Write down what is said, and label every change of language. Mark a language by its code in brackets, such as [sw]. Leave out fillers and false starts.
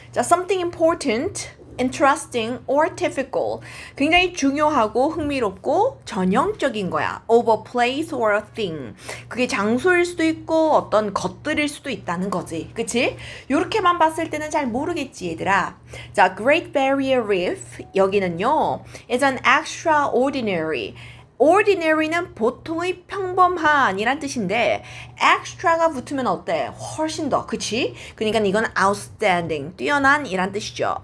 [en] 자, something important, interesting or difficult. [ko] 굉장히 중요하고 흥미롭고 전형적인 거야. [en] of a place or a thing. [ko] 그게 장소일 수도 있고 어떤 것들일 수도 있다는 거지. 그치? 요렇게만 봤을 때는 잘 모르겠지 얘들아. [en] 자, Great Barrier Reef [ko] 여기는요 [en] is an extraordinary. [ko] ordinary는 보통의 평범한이란 뜻인데 extra가 붙으면 어때? 훨씬 더, 그치? 그러니까 이건 outstanding, 뛰어난 이란 뜻이죠.